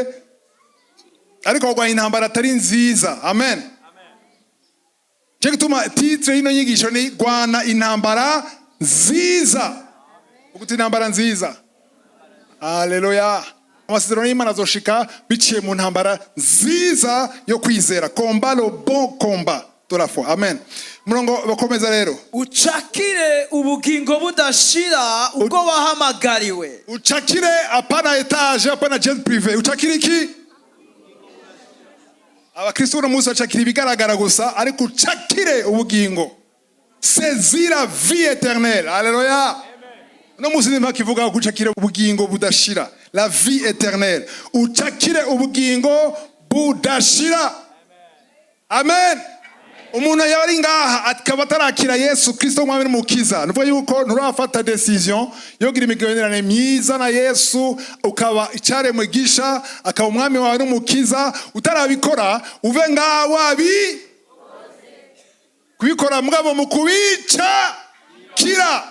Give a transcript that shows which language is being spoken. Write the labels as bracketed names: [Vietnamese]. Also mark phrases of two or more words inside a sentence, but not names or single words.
[Rundi] Ariko ugwana intambara atari nziza. Amen. Cyo gituma titre y'ino nyigisho ni rwana intambara nziza. Uguti intambara nziza. Haleluya. Amasezerano y'Imana azoshika biciye mu ntambara nziza yo kwizera. [French] Combat le bon combat de la foi. [Rundi] Amen. Murongo bakomeza rero. Ucakire ubugingo budashira ubwo wahamagariwe. Ucakire apana etage, apana [French] jet privé. [Rundi] Ucakire iki? Abakristo no musa cakira ibigaragara gusa, ariko ucakire ubugingo. [French] Saisir la vie éternelle. Alléluia. [Rundi] No musa nimba kivuga gucakira ubugingo budashira. [French] La vie éternelle. [Rundi] Ucakire ubugingo budashira. Amen. Umuntu yari ngaha akaba atarakira Yesu Kristo umwami n'umukiza, nuvuga yuko nturafata decision yo kugira imigenderanire myiza na Yesu, ukaba icyare mugisha, akaba umwami wawe n'umukiza, utarabikora uve ngaha wabi kubikora mugabo mukubica kira.